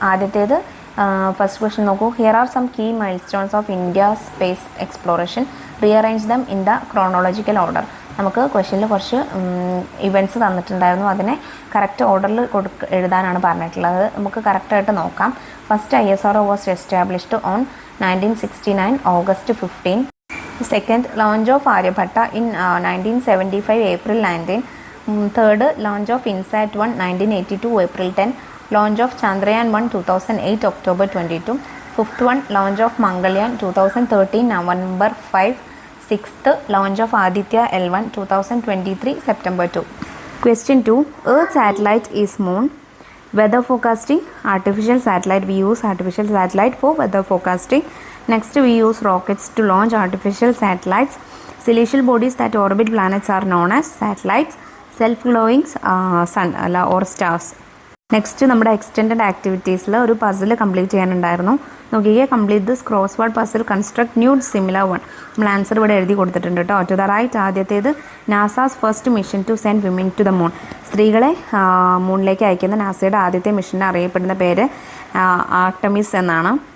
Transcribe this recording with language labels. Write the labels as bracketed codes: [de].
[ml] ആദ്യത്തേത് first question നോക്കൂ. [en] Here are some key milestones of India space exploration. Rearrange them in the chronological order. [ml] നമുക്ക് ക്വസ്റ്റ്യനിൽ കുറച്ച് events തന്നിട്ടുണ്ടായിരുന്നു. അതിനെ കറക്റ്റ് ഓർഡറിൽ എഴുതാനാണ് പറഞ്ഞിട്ടുള്ളത്. നമുക്ക് കറക്റ്റായിട്ട് നോക്കാം. [en] First ISRO was established on 1969 August 15. Second, launch of Aryabhatta in 1975 April 19. Third, launch of INSAT-1 1982 April 10. Launch of Chandrayaan 1 2008 October 22. Fifth one, launch of Mangalyaan 2013 November 5. Sixth, launch of Aditya L1 2023 September 2. Question 2. Earth satellite is moon. Weather forecasting, artificial satellite. We use artificial satellite for weather forecasting. Next, we use rockets to launch artificial satellites. Celestial bodies that orbit planets are known as satellites. Self-glowing sun or stars. [ml] Next നമ്മുടെ extended ആക്ടിവിറ്റീസിൽ ഒരു puzzle complete ചെയ്യാനുണ്ടായിരുന്നു. [en] നോക്കിയേ, complete this crossword puzzle, construct new similar one. [ml] നമ്മൾ answer ഇവിടെ എഴുതി കൊടുത്തിട്ടുണ്ട് കേട്ടോ. [en] To the right, ആദ്യത്തേത് NASA's first mission to send women to the moon. [ml] സ്ത്രീകളെ മൂണിലേക്ക് അയക്കുന്ന നാസയുടെ ആദ്യത്തെ മിഷന് അറിയപ്പെടുന്ന പേര് ആർട്ടമിസ് എന്നാണ്.